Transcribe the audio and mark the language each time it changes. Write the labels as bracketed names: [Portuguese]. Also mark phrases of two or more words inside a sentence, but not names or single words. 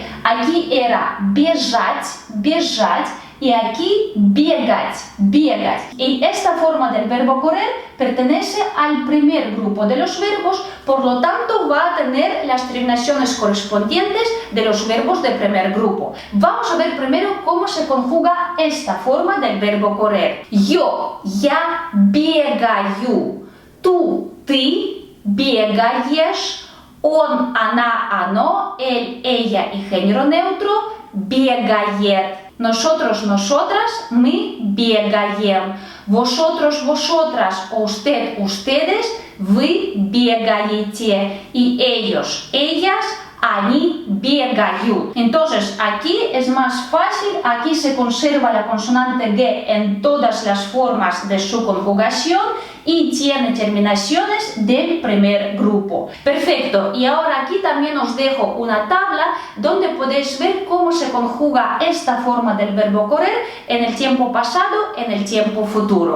[Spanish] Aquí era [Russian] бежать, бежать [Spanish] y aquí [Russian] бегать, бегать. [Spanish] Y esta forma del verbo correr pertenece al primer grupo de los verbos, por lo tanto va a tener las terminaciones correspondientes de los verbos del primer grupo. Vamos a ver primero cómo se conjuga esta forma del verbo correr. [Russian] Yo, я бегаю. Tú, ты бегаешь. Он, она, оно, [Spanish] él, ella y género neutro, бегает. Nosotros, nosotras, [Russian] мы бегаем. [Spanish] Vosotros, vosotras, usted, ustedes, [Russian] вы бегаете. [Spanish] Y ellos, ellas, [Russian] они бегают. [Spanish] Entonces, aquí es más fácil, aquí se conserva la consonante G en todas las formas de su conjugación y tiene terminaciones del primer grupo. Perfecto, y ahora aquí también os dejo una tabla donde podéis ver cómo se conjuga esta forma del verbo correr en el tiempo pasado, en el tiempo futuro.